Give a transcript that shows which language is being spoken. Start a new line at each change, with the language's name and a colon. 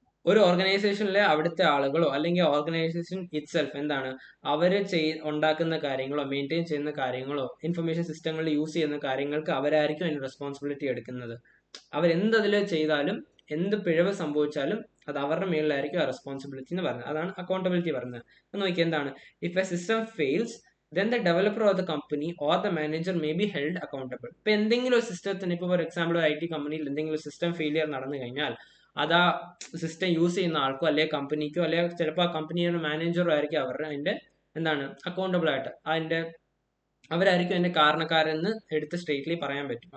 Malayalam: ഒരു ഓർഗനൈസേഷനിലെ അവിടുത്തെ ആളുകളോ അല്ലെങ്കിൽ ഓർഗനൈസേഷൻ ഇറ്റ്സെൽഫ് എന്താണ് അവർ ഉണ്ടാക്കുന്ന കാര്യങ്ങളോ മെയിൻറ്റെയിൻ ചെയ്യുന്ന കാര്യങ്ങളോ ഇൻഫർമേഷൻ സിസ്റ്റങ്ങളിൽ യൂസ് ചെയ്യുന്ന കാര്യങ്ങൾക്ക് അവരായിരിക്കും അതിന് റെസ്പോൺസിബിലിറ്റി എടുക്കുന്നത്. അവരെന്തതിൽ ചെയ്താലും എന്ത് പിഴവ് സംഭവിച്ചാലും അത് അവരുടെ മേളിലായിരിക്കും ആ റെസ്പോൺസിബിലിറ്റി എന്ന് പറയുന്നത്. അതാണ് അക്കൗണ്ടബിലിറ്റി പറയുന്നത്. നോക്കിയാൽ എന്താണ്?
English: If a system fails, then the developer or the company or the manager may be held accountable.
Malayalam: ഇപ്പൊ എന്തെങ്കിലും ഒരു സിസ്റ്റത്തിന്, ഇപ്പോൾ ഫോർ എക്സാമ്പിൾ ഒരു IT കമ്പനിയിൽ എന്തെങ്കിലും ഒരു സിസ്റ്റം ഫെയിലിയർ നടന്നു കഴിഞ്ഞാൽ അത് ആ സിസ്റ്റം യൂസ് ചെയ്യുന്ന ആൾക്കോ അല്ലെങ്കിൽ കമ്പനിക്കോ അല്ലെങ്കിൽ ചിലപ്പോൾ ആ കമ്പനിയുടെ മാനേജറോ ആയിരിക്കും അവരുടെ അതിന്റെ എന്താണ് അക്കൗണ്ടബിൾ ആയിട്ട് അവരായിരിക്കും അതിന്റെ കാരണക്കാരെന്ന് എടുത്ത് സ്ട്രെയിറ്റ്ലി പറയാൻ പറ്റും.